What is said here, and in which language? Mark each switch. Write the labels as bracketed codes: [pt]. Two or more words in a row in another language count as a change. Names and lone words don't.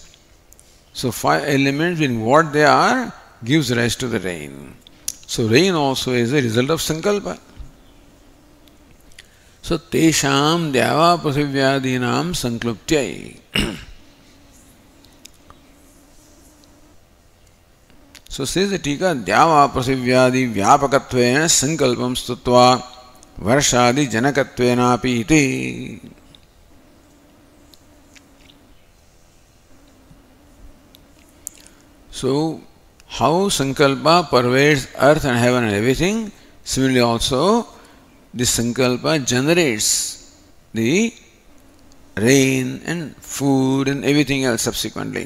[en] So 5 elements in what they are gives rise to the rain. So rain also is a result of sankalpa. [sa] So तेषां द्यावापृथिव्यादीनां संक्लृप्त्यै. [en] So says the Tika, [sa] द्यावापृथिव्यादि व्यापकत्वेन संकल्पं स्तुत्वा वर्षादि जनकत्वेन अपि इति. [en] So how sankalpa pervades earth and heaven and everything, similarly also this sankalpa generates the rain and food and everything else subsequently.